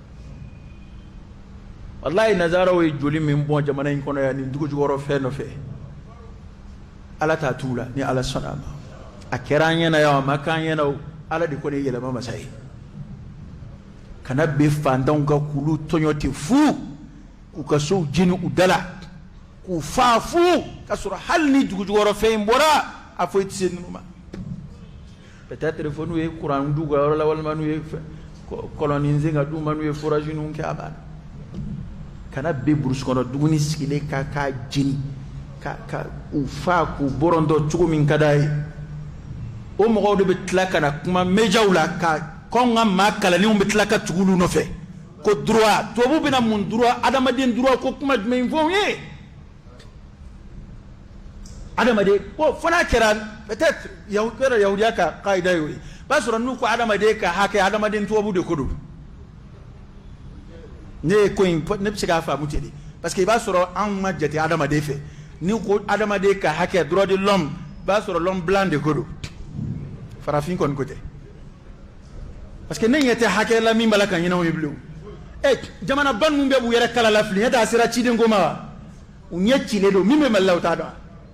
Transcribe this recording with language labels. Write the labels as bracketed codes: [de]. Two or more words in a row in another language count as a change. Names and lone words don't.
[bm] wallahi nazaraw ye joli min bɔn jamana in kɔnɔ yan nin dugu jukɔrɔ fɛn nɔfɛ Ala t'a t'u la ni Ala sɔnna a ma a kɛra an ɲɛna yan a ma k'an ɲɛna o Ala de kɔni ye yɛlɛma masa ye kana bɛ fantanw ka k'ulu tɔɲɔ ten fu k'u ka sow jeni u dala k'u faa fu ka sɔrɔ hali ni dugu jukɔrɔ fɛn in bɔra a fɔ i tɛ se ninnu ma peut-être fo n'u ye courant d'u ka yɔrɔ la walima n'u ye coloniser ka d'u ma n'u ye forage ninnu kɛ a banna kana bɛ burusi kɔnɔ duguni sigilen k'a jeni ka u faa k'u bɔrɔntɔ cogo min ka d'a ye o mɔgɔw de bɛ tila ka na kuma médiaw la ka kɔn ka maa kalanlenw bɛ tila ka tugu olu nɔfɛ ko droit tubabu bɛna mun droit adamaden droit ko kuma jumɛn fɔ u ye adamaden ko fo n'a kɛra peut-être yahudiya ka kaida y'o ye b'a sɔrɔ n'u ko adamaden ka hakɛ adamaden tubabu de ko don ne ye ko in ne bɛ se k'a faamu ten de [fr] parce que [bm] i b'a sɔrɔ anw ma jate adamaden fɛ n'u ko adamaden ka hakɛ [fr] droit de l'homme [bm] i b'a sɔrɔ [fr] l'homme blanc [bm] de ko don farafin kɔni ko tɛ [fr] parce que [bm] ne ɲɛ tɛ hakɛ la min b'a la ka ɲinɛw ye bilen jamanaba ninnu bɛɛ b'u yɛrɛ kala la fili ɲɛ tɛ a sera ciden ko ma wa u ɲɛ cilen don min bɛ Mali la u t'a dɔn